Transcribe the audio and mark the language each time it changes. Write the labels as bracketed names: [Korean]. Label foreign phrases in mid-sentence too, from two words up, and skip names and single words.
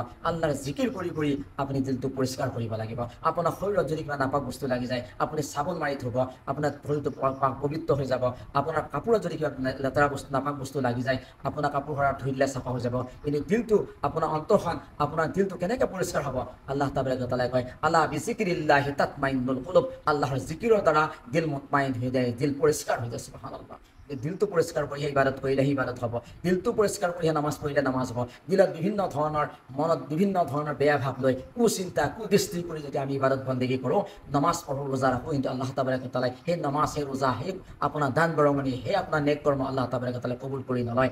[Assamese] আল্লাহৰ জিকিৰ কৰি কৰি আপুনি দিলটো পৰিষ্কাৰ কৰিব লাগিব। আপোনাৰ শৰীৰত যদি কিবা নাপাক বস্তু লাগি যায়, আপুনি চাবোন মাৰি থ'ব, আপোনাৰ শৰীৰটো পবিত্ৰ হৈ যাব। আপোনাৰ কাপোৰত যদি কিবা লেতেৰা বস্তু নাপাক বস্তু লাগি যায়, আপোনাৰ কাপোৰ ধুই দিলে চাফা হৈ যাব। কিন্তু দিলটো, আপোনাৰ অন্তৰখন, আপোনাৰ দিলটো কেনেকৈ পৰিষ্কাৰ হ'ব? আল্লাহ তাবাৰাকা তাআলাই কয়, [Arabic] ألا بذكر الله تطمئن القلوب, [Assamese] আল্লাহৰ জিকিৰৰ দ্বাৰা দিল মুতমাইন হৈ যায়, দিল পৰিষ্কাৰ হৈ যায়। সুবহানাল্লাহ। দিলটো পৰিষ্কাৰ কৰিহে ইবাদত কৰিলে ইবাদত হ'ব। দিলটো পৰিষ্কাৰ কৰিহে নামাজ পঢ়িলে নামাজ হ'ব। দিলত বিভিন্ন ধৰণৰ, মনত বিভিন্ন ধৰণৰ বেয়া ভাৱ লৈ, কুচিন্তা কুদৃষ্টি কৰি যদি আমি ইবাদত বন্দেগী কৰোঁ, নামাজ পঢ়োঁ, ৰোজা ৰাখোঁ, কিন্তু আল্লাহ তাবাৰাকা তাআলাই সেই নামাজ, সেই ৰোজা, সেই আপোনাৰ দান বৰঙণি, সেই আপোনাৰ নেক কৰ্ম আল্লাহ তাবাৰাকা তাআলাই কবুল কৰি নলয়।